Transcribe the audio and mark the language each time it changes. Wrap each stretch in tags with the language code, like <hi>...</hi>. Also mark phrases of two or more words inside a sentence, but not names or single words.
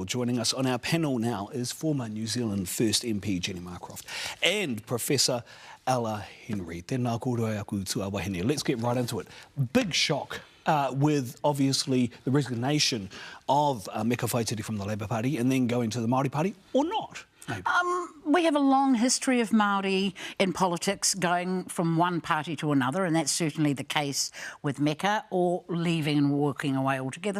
<en>Joining us on our panel now is former New Zealand First MP Jenny Marcroft and Professor Ella Henry.</en> <mi>Tēnā kōrero aku tua wahine.</mi> <en>Let's get right into it. Big shock with obviously the resignation of Meka Whaitiri from the Labour Party and then going to the Māori Party, or not? We have a long history of Māori in politics going from one party to another, and that's certainly the case with Meka, or leaving and walking away altogether.</en>